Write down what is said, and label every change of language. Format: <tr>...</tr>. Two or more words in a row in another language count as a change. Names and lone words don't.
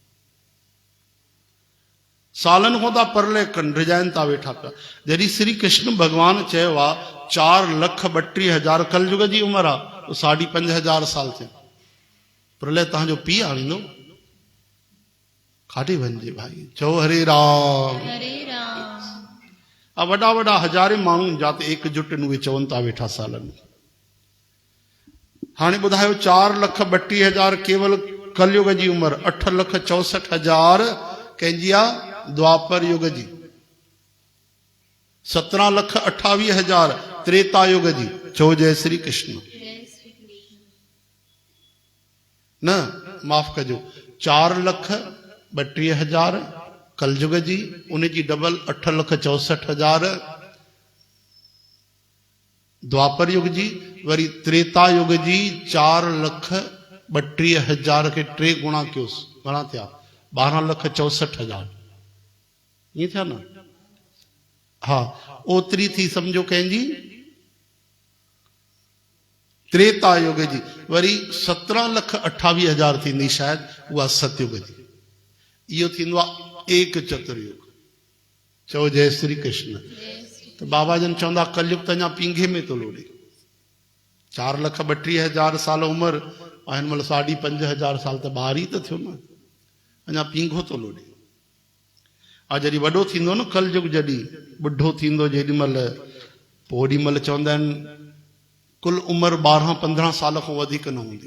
<sd>सालनि खां था परलय कनि, रिजाइनि था वेठा पिया। जॾहिं श्री कृष्ण भगवान चयो आहे 4,32,000 कलयुग जी उमिरि आहे त 5,500 साल थिया। प्रलय तव्हांजो पीउ आणींदो। खाटी वञिजे भाई। चओ हरे राम। हरे राम। वॾा वॾा हज़ारे माण्हू जाते एकजुट उहे चवनि था वेठा सालनि। हाणे ॿुधायो 4,32,000 केवल कलयुग जी उमिरि, 8,64,000 कंहिंजी आहे द्वापर युग जी, 17,28,000 त्रेता युग जी। चो जय श्री कृष्ण। न माफ़ कजो 4,32,000 कलयुग जी, उन जी डबल 8,64,000 द्वापर युग जी। वरी त्रेता युग जी 4,32,000 खे 3 गुणा कयोसि, घणा थिया 12,64,000। ईअं थिया न? हा ओतिरी थी सम्झो कंहिंजी त्रेता युग जी। वरी 17,28,000 थींदी शायदि उहा सतयुग जी। इहो थींदो आहे एक चतुर्युग। चओ जय श्री कृष्ण। तो बाबा जन चवंदा कलयुग त अञा पींघे में थो लोड़े। 4,32,000 साल उमिरि ऐं हिन महिल 5,500 साल त ॿार ई त थियो न, अञा पींघो थो लोड़े। जॾहिं वॾो थींदो न कलयुग, जॾहिं ॿुढो थींदो जेॾी महिल, पोइ ओॾी महिल चवंदा आहिनि कुल उमिरि 12-15 साल खां वधीक न हूंदी।</sd>